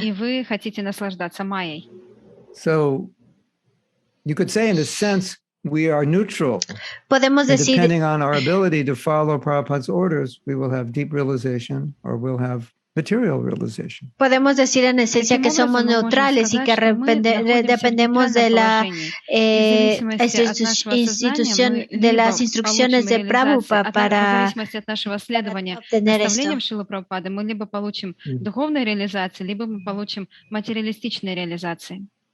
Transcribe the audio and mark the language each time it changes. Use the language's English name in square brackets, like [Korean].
[Russian] Y вы хотите наслаждаться Майей. [English] So, you could say in a sense, we are neutral. [Spanish] Podemos decir, [English] depending on our ability to follow Prabhupada's orders, we will have deep realization or we'll have material realization. [Spanish] Podemos decir en esencia que somos neutrales y que dependemos de la institución, de las instrucciones de Prabhupada para obtener esto. [Russian] Мы либо получим духовные реализации, либо мы получим материалистичные реализации.